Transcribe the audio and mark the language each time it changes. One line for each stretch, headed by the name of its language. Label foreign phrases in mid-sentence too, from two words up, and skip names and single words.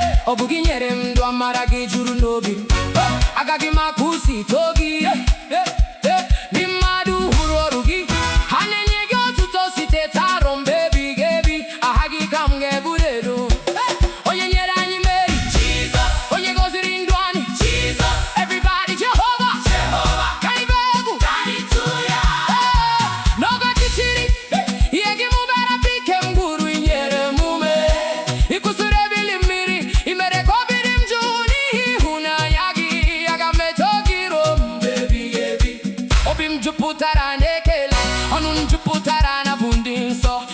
Igbo: Ọ bụ gị nyere m ndụ, amara gị juru n'obi m. Agaghị m akwụsị ito gị. Ndị mmadụ hụrụ ọrụ gị. Ha na-enye gị otuto site taa ruo mgbe ebighị ebi. Aha gị ka m ga-eburu elu. Onye nyere anyị mmeri. Jesus. Onye gọziri ndụ anyị.
English: Jesus. Everybody, Jehovah. Jehovah.
Igbo: Ka anyị bee egwu. Ka anyị tụọ ya. Ee, n'oge ọchịchịrị, ihe gị mụbara bụ ike m gwuru, i nyere m ume. Ị kụsiri ebili mmiri, i mere ka obi dị m jụụ n'ihi ịhụnanya gị. Aga m eto gị ruo mgbe ebighị ebi. Obi m jupụtara n'ekele, ọnụ m jupụtara na bụ ndị nsọ.